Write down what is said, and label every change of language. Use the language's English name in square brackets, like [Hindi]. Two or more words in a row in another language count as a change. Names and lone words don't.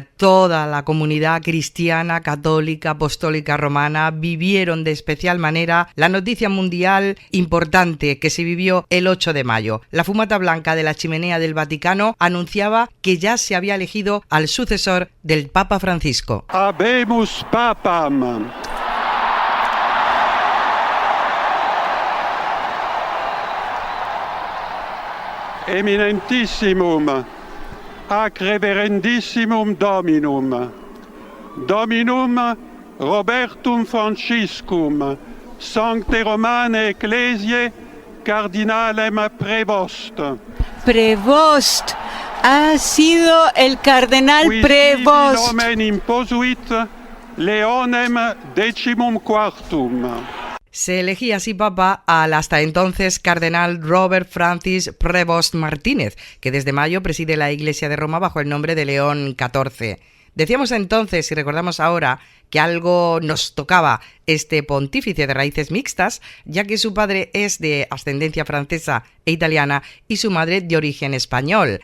[Spanish] Toda la comunidad cristiana, católica, apostólica, romana vivieron de especial manera la noticia mundial importante que se vivió el 8 de mayo. La fumata blanca de la chimenea del Vaticano anunciaba que ya se había elegido al sucesor del Papa Francisco. [Latin] Habemus papam. Eminentissimum, ac reverendissimum Dominum, Dominum Robertum Franciscum, Sancte Romane Ecclesiae, Cardinalem Prevost. [Spanish] Prevost, ha sido el cardenal Prevost. [Latin] Nomen imposuit Leonem XIV. [Spanish] Se elegía así papa al hasta entonces cardenal Robert Francis Prevost Martínez, que desde mayo preside la Iglesia de Roma bajo el nombre de León XIV. Decíamos entonces y recordamos ahora que algo nos tocaba este pontífice de raíces mixtas, ya que su padre es de ascendencia francesa e italiana y su madre de origen español.